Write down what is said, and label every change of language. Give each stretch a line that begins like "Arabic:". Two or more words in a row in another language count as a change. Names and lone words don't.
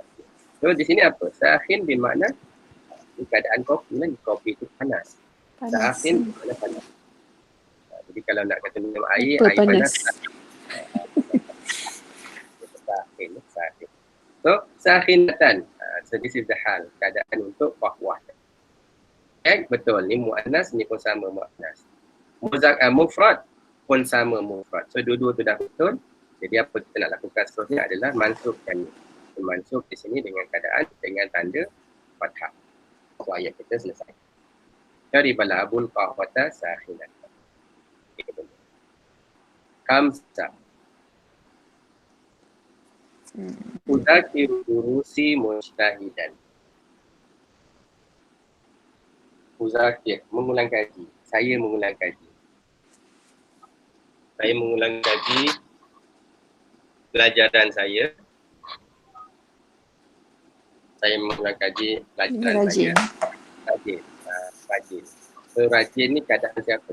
Malay: So di sini apa? Sakhin bermakna ni keadaan kopi lah, kopi tu panas. Sakhin bermakna panas. Jadi kalau nak kata minum air panas. Sakhin. So sakhinatan.
English: So this is the hal,
Malay: keadaan untuk qahwah. Betul, ni muannas, ni pun sama muannas. Mufrad pun sama mufrad. So dua-dua tu dah betul. Jadi apa kita nak lakukan seterusnya adalah mansubkan ni. Mansub di sini dengan keadaan dengan tanda fathah. So ayat kita selesai.
Arabic: شرب الأب القهوة ساخنة.
Malay: Kamsa.
Arabic: يذاكر دروسي مجتهدا.
Malay: Uzakir, mengulang kaji. Saya mengulang kaji. Saya mengulang kaji pelajaran saya. Saya mengulang kaji pelajaran saya. Rajin. Rajin. So rajin ni keadaan siapa?